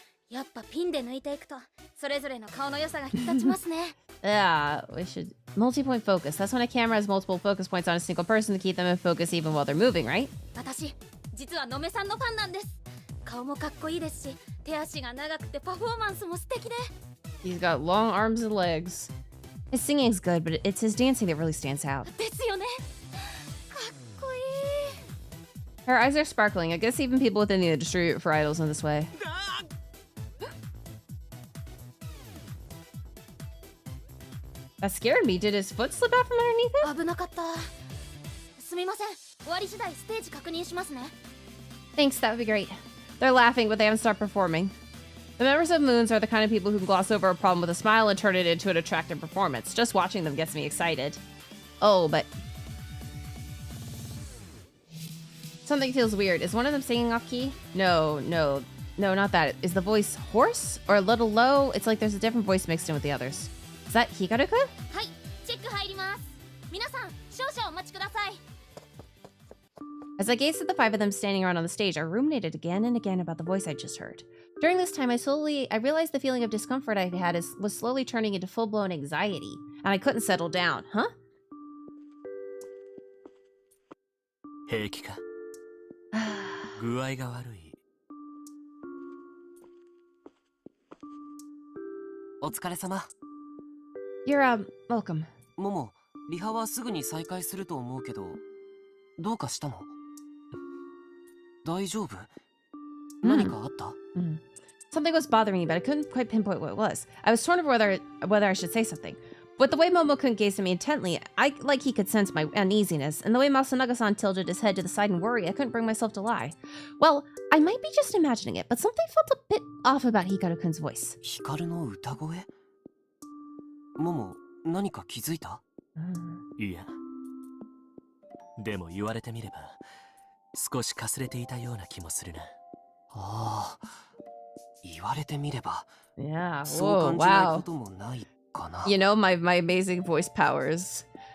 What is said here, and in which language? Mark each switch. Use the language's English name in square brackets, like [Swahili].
[Japanese] やっぱピンで抜いていくとそれぞれの顔の良さが引き立ちますね。 [English] Yeah, we should... Multi-point focus. That's when a camera has multiple focus points on a single person to keep them in focus even while they're moving, right? [Japanese] 私、実はのめさんのファンなんです。顔もかっこいいですし、手足が長くてパフォーマンスも素敵で。 [English] He's got long arms and legs. His singing's good, but it's his dancing that really stands out. [Japanese] ですよね。かっこいい。 [English] Her eyes are sparkling. I guess even people within the industry root for idols in this way. That scared me. Did his foot slip out from underneath it? [Japanese] 危なかった。すみません。終わり次第ステージ確認しますね。 [English] Thanks, that would be great. They're laughing, but they haven't stopped performing. The members of Moons are the kind of people who can gloss over a problem with a smile and turn it into an attractive performance. Just watching them gets me excited. Oh, but... Something feels weird. Is one of them singing off key? No, not that. Is the voice hoarse or a little low? It's like there's a different voice mixed in with the others. Is that Hikaru-kun? [Japanese] はい、チェック入ります。皆さん、少々お待ちください。 [English] As I gazed at the five of them standing around on the stage, I ruminated again and again about the voice I just heard. During this time, I realized the feeling of discomfort I had was slowly turning into full-blown anxiety, and I couldn't settle down. Huh? [Japanese] 平気か？具合が悪い。お疲れ様。 [English] You're, welcome. [Japanese] もも、リハはすぐに再開すると思うけど、どうかしたの？大丈夫？何かあった？ [English] Something was bothering me, but I couldn't quite pinpoint what it was. I was torn over whether I should say something. But the way Momo-kun gazed at me intently, he could sense my uneasiness, and the way Masunaga-san tilted his head to the side in worry, I couldn't bring myself to lie. Well, I might be just imagining it, but something felt a bit off about Hikaru-kun's voice. [Japanese] ヒカルの歌声？もも、何か気づいた？いや。でも言われてみれば、少しかすれていたような気もするな。ああ、言われてみれば、 [English] Yeah, [Japanese] そう感じないこともないかな。 [English] You know, my amazing voice powers.